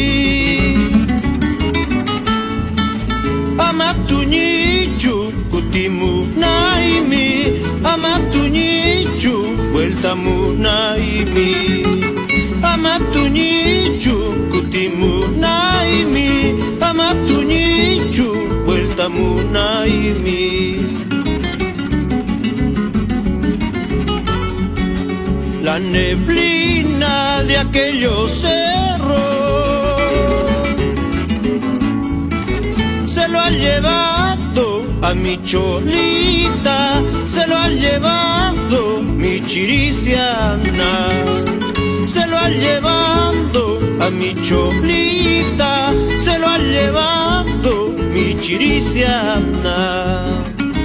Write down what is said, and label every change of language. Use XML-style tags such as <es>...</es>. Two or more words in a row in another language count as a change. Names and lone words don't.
<qu>amatuñichu kutimu naimi, amatuñichu vueltamu naimi, amatuñichu kutimu naimi, amatuñichu vueltamu naimi.</qu> <es>la neblina de aquellos cerros. Se lo ha llevado a mi cholita, se lo ha llevado mi chiriciana, se lo ha llevado a mi cholita, se lo ha llevado mi chiriciana.</es>